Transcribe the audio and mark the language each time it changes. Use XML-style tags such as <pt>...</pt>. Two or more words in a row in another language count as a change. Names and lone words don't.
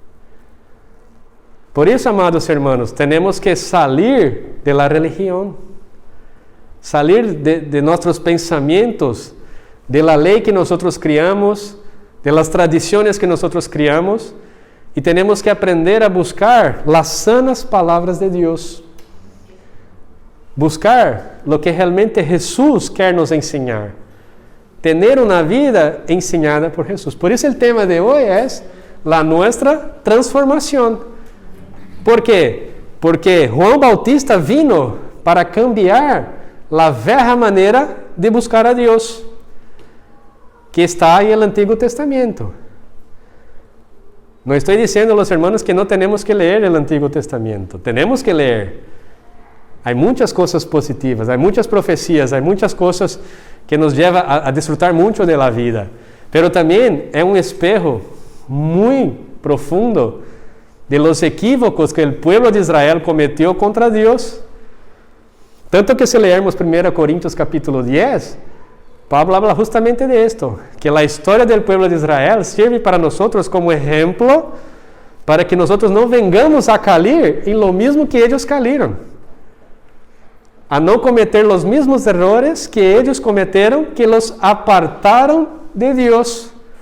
<pt>Por isso, amados hermanos, temos que sair de la religião, sair de nossos pensamentos, de la lei que nós criamos, de las tradições que nós criamos, e temos que aprender a buscar</pt> <es>las sanas</es> <pt>palavras de Deus. Buscar</pt> <es>lo que</es> <pt>realmente Jesus quer nos ensinar. Tener uma vida ensinada por Jesus. Por isso o tema de hoje é a nossa transformação. ¿Por quê? Porque João Bautista</pt> <es>vino para cambiar</es> <pt>a velha maneira de buscar a Deus, que está em el Antigo Testamento. Não estou dizendo aos irmãos que não temos que ler o Antigo Testamento. Temos que ler. Há muitas coisas positivas, há muitas profecias, há muitas coisas que nos</pt> <es>lleva a disfrutar</es> <pt>muito da vida. Pero também é um espejo muito profundo de los equívocos que o pueblo de Israel cometeu contra Deus. Tanto que se leermos 1 Coríntios capítulo 10, Pablo</pt> <es>habla justamente de esto,</es> <pt>que a história do pueblo de Israel serve para nós como exemplo, para que nós não vengamos a cair em lo mesmo que eles caíram, a não cometer os mesmos errores que eles cometeram, que los apartaram de Deus.</pt>